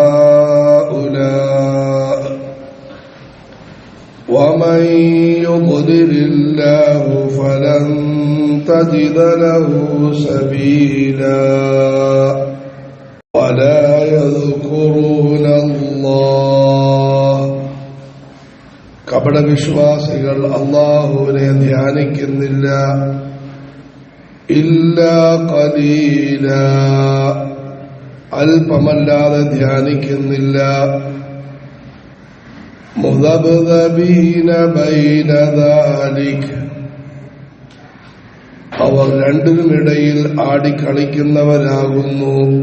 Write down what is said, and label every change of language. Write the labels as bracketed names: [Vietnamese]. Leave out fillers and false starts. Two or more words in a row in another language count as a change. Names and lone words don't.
[Arabic] هؤلاء ومن يضلل الله فلن تجد له سبيلا ولا يذكرون الله [Malayalam] കപടവിശ്വാസികൾ അല്ലാഹുവിനെ ധ്യാനിക്കുന്നില്ല [Arabic] إلا قليلا [Malayalam] അല്പമല്ലാതെ ധ്യാനിക്കുന്നില്ല [Arabic] مذبذبين بين ذلك [Malayalam] അവർ രണ്ടിനുമിടയിൽ ആടിക്കളിക്കുന്നവരാകുന്നു